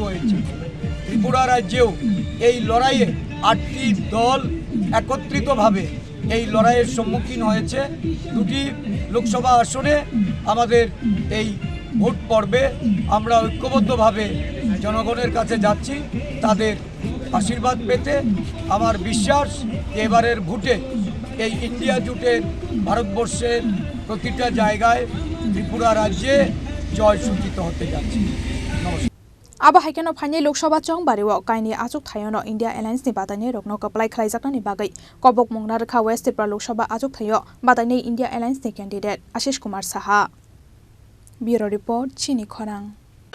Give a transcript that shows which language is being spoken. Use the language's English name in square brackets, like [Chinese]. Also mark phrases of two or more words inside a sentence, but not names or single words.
[Bangla] হয়েছে ত্রিপুরা রাজ্যেও এই লড়াইয়ে ৮টি দল একত্রিতভাবে এই লড়াইয়ের সম্মুখীন হয়েছে দুটি লোকসভা আসনে আমাদের এই ভোট পর্বে আমরা ঐক্যবদ্ধভাবে জনগণের কাছে যাচ্ছি তাদের আশীর্বাদ পেতে আমার বিশ্বাস এবারের ভোটে এই ইন্ডিয়া জোটের ভারতবর্ষের প্রতিটা জায়গায় ত্রিপুরা রাজ্যে জয় সূচিত হতে যাচ্ছে নমস্কার [Kok Borok] aba haikeno phani Lok Sabha chong bariwo kaini achuk thayono India Alliance ni batani rokno kaplai khlaijakna ni bagai kobok mungna rakha West Tripura Lok Sabha achuk thayo batani India Alliance ni candidate Ashish Kumar Saha [English] Bureau Report [Kok Borok] Chini Khorang